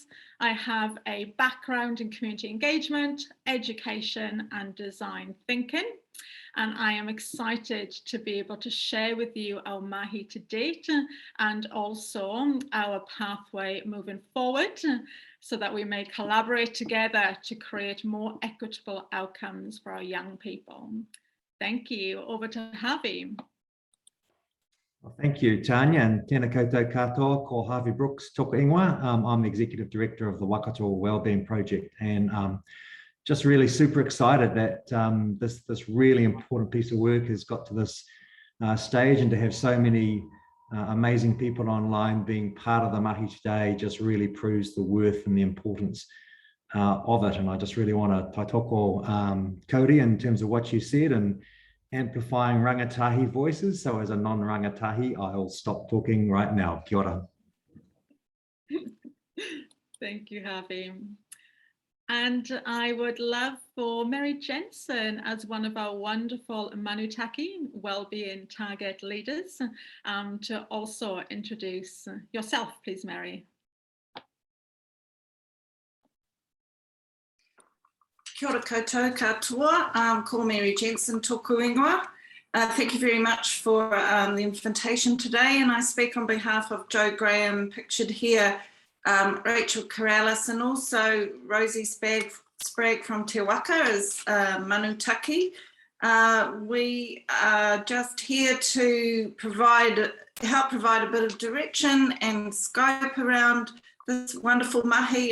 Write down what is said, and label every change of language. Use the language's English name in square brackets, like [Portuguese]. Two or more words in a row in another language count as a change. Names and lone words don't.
[English] I have a background in community engagement, education and design thinking, and I am excited to be able to share with you our mahi to date and also our pathway moving forward, so that we may collaborate together to create more equitable outcomes for our young people. Thank you. Over to Harvey. Well, thank you, Tanya, and [Māori] tēnā koutou katoa, ko Harvey Brooks toku ingoa. [English] I'm the Executive Director of the Waikato Wellbeing Project, and just really super excited that this really important piece of work has got to this stage, and to have so many amazing people online being part of the mahi today just really proves the worth and the importance of it. And I just really want to taitoko Cody in terms of what you said and amplifying rangatahi voices. So as a non-rangatahi, I'll stop talking right now. [Māori] Kia ora. [English] Thank you, Harvey. And I would love for Mary Jensen, as one of our wonderful Manutaki wellbeing target leaders, to also introduce yourself, please, Mary. [Māori] Kia ora koutou katoa, ko Mary Jensen tōku ingoa, [English] Thank you very much for the invitation today, and I speak on behalf of Joe Graham, pictured here, Rachel Corrales, and also Rosie Sprague from Te Waka as Manutaki. We are just here to help provide a bit of direction and scope around this wonderful mahi.